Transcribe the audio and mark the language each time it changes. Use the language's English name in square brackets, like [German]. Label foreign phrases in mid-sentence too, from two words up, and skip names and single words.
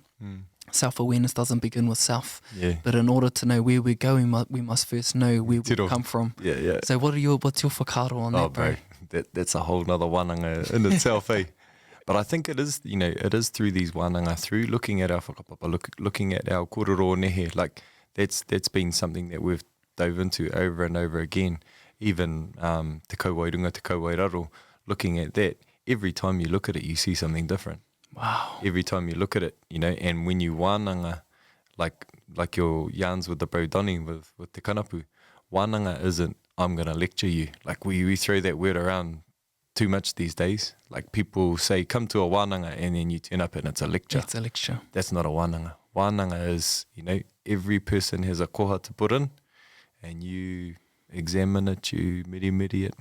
[English] Self-awareness doesn't begin with self, but in order to know where we're going, we must first know where we come from. Yeah. So what's your whakaaro on that, bro? That's a whole nother wananga in itself, eh? But I think it is, it is through these wananga, through looking at our whakapapa, looking at our [Māori] kōrero nehe, [English] like that's been something that we've dove into over and over again. [Māori] Even te kauwairunga, te kauwairaro, [English] looking at that, every time you look at it, you see something different. Wow. Every time you look at it, and when you wānanga, like your yarns with the bro Donnie with [Māori] te kanapu, [English] wānanga isn't, I'm going to lecture you. Like we throw that word around too much these days. Like people say, come to a wananga, and then you turn up and it's a lecture. It's a lecture. That's not a wananga. Wananga is, every person has a koha to put in, and you examine it, you miri it.